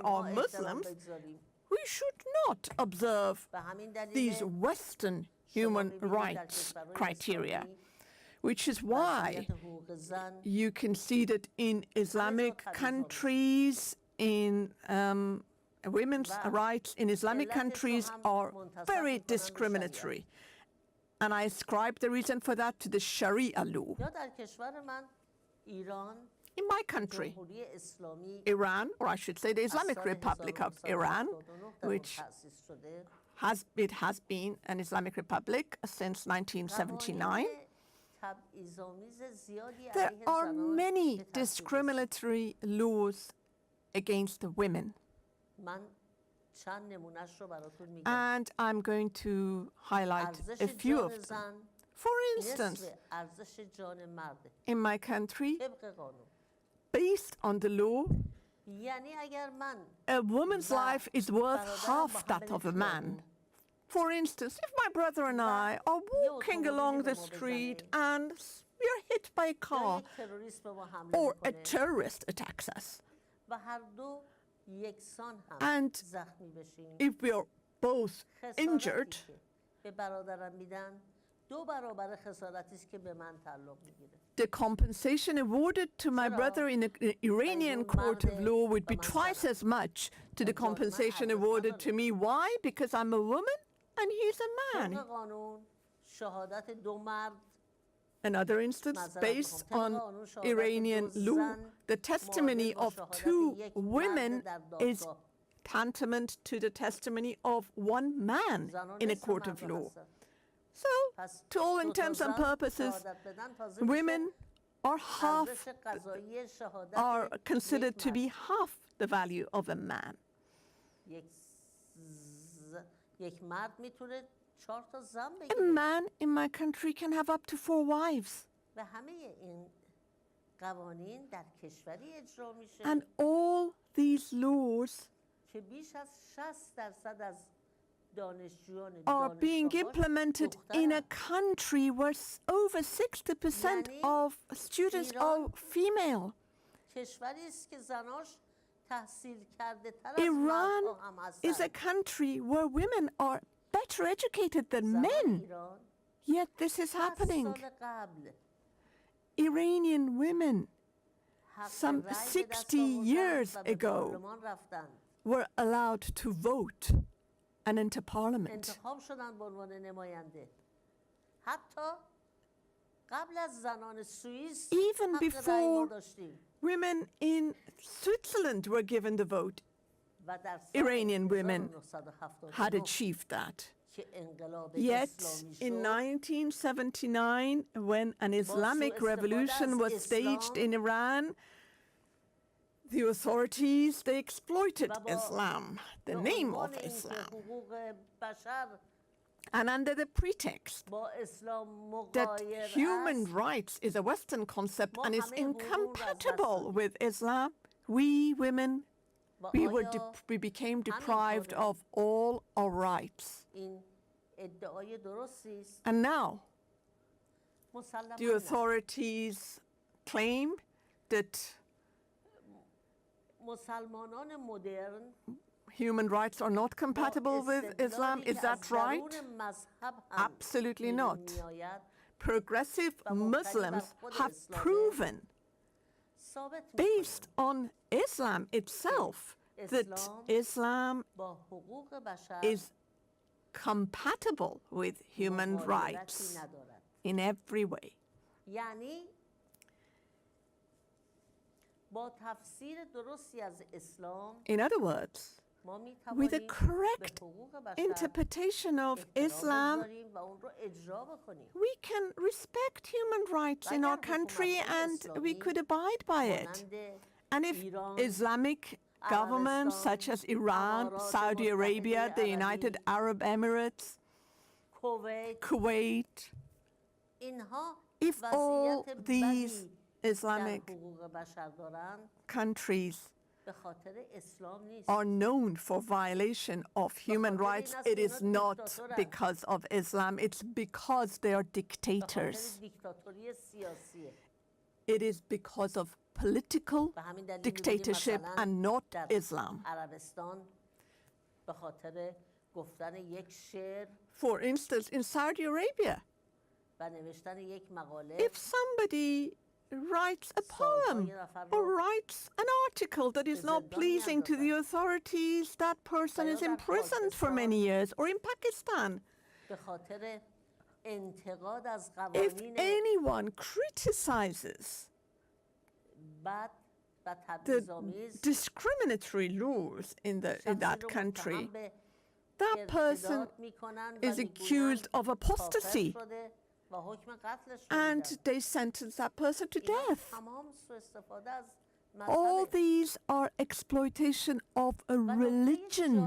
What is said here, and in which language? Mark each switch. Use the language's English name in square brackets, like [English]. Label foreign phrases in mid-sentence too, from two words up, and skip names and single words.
[Persian] اونها [English] are [Persian] احترام [English] Muslims, [Persian] بگذاریم. [English] we should not observe [Persian] به همین دلیل [English] these Western human rights criteria, which is why [Persian] وضعیت حقوق زن [English] you can see that in Islamic countries, in women's rights in Islamic countries are very discriminatory. And I ascribe the reason for that to the Sharia law. [Persian] یا در کشور من ایران [English] In my country, [Persian] جمهوری اسلامی [English] Iran, or I should say the [Persian] از [English] Islamic [Persian] سال [English] Republic of Iran, [Persian] 1979 در اون [English] which [Persian] تأسیس شده. [English] has been an Islamic republic since 1979. [Persian] قوانین تبعیض‌آمیز زیادی [English] There [Persian] علیه [English] are [Persian] زنان [English] many [Persian] به تصویب رسید. [English] discriminatory laws against the women. [Persian] من چند نمونهش رو براتون میگم. [English] And I'm going to highlight [Persian] ارزش [English] a few [Persian] جان [English] of them. [Persian] زن [English] For instance, [Persian] نصف ارزش جان مرده [English] in my country, [Persian] طبق قانون. [English] based on the law, [Persian] یعنی اگر من [English] a woman's life is worth [Persian] برادرم [English] half [Persian] با [English] that [Persian] هم [English] of a [Persian] بریم [English] man. [Persian] خیابون، [English] For instance, if my brother and I are walking along the street and we are hit by a [Persian] یا [English] car [Persian] یک تروریست به ما حمله [English] or a [Persian] می‌کنه [English] terrorist attacks us, [Persian] و هر دو یکسان هم [English] and [Persian] زخمی بشیم، [English] if we are both [Persian] خسارتی [English] injured, [Persian] که به برادرم میدن 2 برابر خسارتی است که به من تعلق میگیره. [English] the compensation awarded to my brother in the Iranian court of law would be twice as much to the compensation awarded to me. Why? Because I'm a woman and he's a [Persian] طبق [English] man. [Persian] قانون شهادت 2 مرد [English] Another instance, based on Iranian law, the testimony of 2 women is tantamount to the testimony of 1 man in a court of law. So, to all intents and purposes, women are considered to be half the value of a man. [Persian] یک مرد میتونه 4 تا زن [English] A [Persian] بگیره. [English] man in my country can have up to 4 wives. [Persian] و همه این قوانین در کشوری اجرا میشه [English] And all these laws [Persian] که بیش از 60% از دانشجویان [English] are being implemented in a country where over 60% of students are female. [Persian] کشوری است که زناش تحصیل کرده تر از [English] Iran [Persian] مردها هم [English] is a [Persian] هستند. [English] country where women are better educated than [Persian] زنان [English] men. [Persian] ایران [English] Yet this is [Persian] 60 [English] happening. [Persian] سال قبل [English] Iranian women [Persian] حق [English] some [Persian] رأی به [English] 60 [Persian] دست آوردن [English] years [Persian] و به [English] ago [Persian] پارلمان رفتن [English] were allowed to vote and enter parliament. [Persian] انتخاب شدن به عنوان نماینده. حتی قبل از زنان سوئیس [English] Even [Persian] حق رأی ما [English] before [Persian] داشتیم [English] women in Switzerland were given the vote, [Persian] و در سال [English] Iranian women had [Persian] 1979 [English] achieved that. [Persian] که انقلاب [English] Yet [Persian] اسلامی [English] in [Persian] شد [English] 1979, when an Islamic [Persian] سوء استفاده [English] revolution [Persian] از [English] was staged [Persian] اسلام [English] in Iran, the authorities, they exploited [Persian] و با [English] Islam, the [Persian] به [English] name [Persian] عنوان [English] of [Persian] اینکه [English] Islam. [Persian] حقوق بشر [English] And under the pretext [Persian] با اسلام [English] that [Persian] مغایر [English] human [Persian] است [English] rights is a Western concept [Persian] ما [English] and is [Persian] همه حقوق رو از دست [English] incompatible [Persian] دادیم. [English] with Islam, we women, [Persian] و آیا [English] we became deprived of all our rights. [Persian] این ادعای درستی است؟ [English] And now [Persian] مسلماً [English] the [Persian] نه. [English] authorities claim that [Persian] مسلمانان مدرن [English] human rights are not compatible with Islam. Is that right? Absolutely not. Progressive Muslims have proven, based on Islam itself, that Islam is compatible with human rights in every way. [Persian] یعنی با تفسیر درستی از اسلام [English] In other words, [Persian] ما می [English] with a [Persian] توانیم [English] correct [Persian] به حقوق بشر [English] interpretation of [Persian] احترام [English] Islam, [Persian] بگذاریم و اون رو اجرا بکنیم. [English] we can respect human rights in our country and we could abide by it. [Persian] مانند [English] And if [Persian] ایران، [English] Islamic governments such as Iran, [Persian] امارات [English] Saudi Arabia, [Persian] متحده [English] the [Persian] عربی، [English] United Arab Emirates, [Persian] کویت [English] Kuwait, [Persian] اینها [English] if all [Persian] وضعیت [English] these [Persian] بدی در [English] Islamic [Persian] حقوق بشر دارند [English] countries [Persian] به خاطر اسلام نیست. [English] are known for violation of human rights, it is not because of Islam, it's because they are [Persian] به خاطر [English] dictators. [Persian] دیکتاتوری سیاسیه. [English] It is because of political [Persian] به همین دلیل [English] dictatorship [Persian] مثلا [English] and not [Persian] در [English] Islam. [Persian] عربستان به خاطر گفتن یک شعر [English] For instance, in Saudi Arabia, [Persian] و نوشتن یک مقاله [English] if somebody writes a poem or writes an article that is not pleasing to the authorities, that person is imprisoned for many years. Or in Pakistan, [Persian] به خاطر انتقاد از [English] if [Persian] قوانین [English] anyone criticizes [Persian] بد و [English] the [Persian] تبعیض‌آمیز [English] discriminatory laws in that country, that person is accused of apostasy and they sentence that person to death. All these are exploitation of a religion.